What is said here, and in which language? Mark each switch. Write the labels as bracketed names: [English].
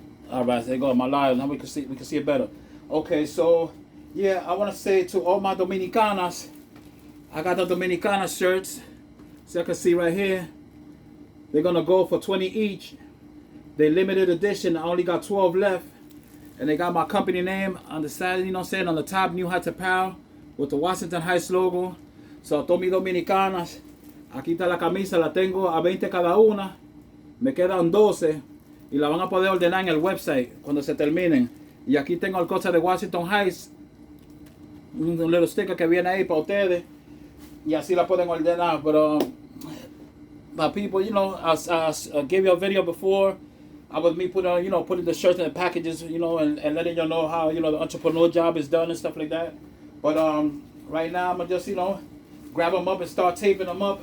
[English] All right, there you go, my light. Now we can see it better. Okay, so yeah, I want to say to all my Dominicanas, I got the Dominicana shirts. So you can see right here, they're gonna go for 20 each. They limited edition. I only got 12 left, and they got my company name on the side. On the top, New Heights Apparel with the Washington Heights logo. [Spanish] So, todos mis dominicanas, aquí está la camisa, la tengo a 20 cada una. Me quedan 12 y la van a poder ordenar en el website cuando se terminen. Y aquí tengo el cosa de Washington Heights, un [English] little sticker [Spanish] que viene ahí para ustedes, y así la pueden ordenar. [English] Pero my people, I gave you a video before. I was me putting the shirts in the packages, and letting you know how the entrepreneur job is done and stuff like that. But right now I'm gonna just grab them up and start taping them up.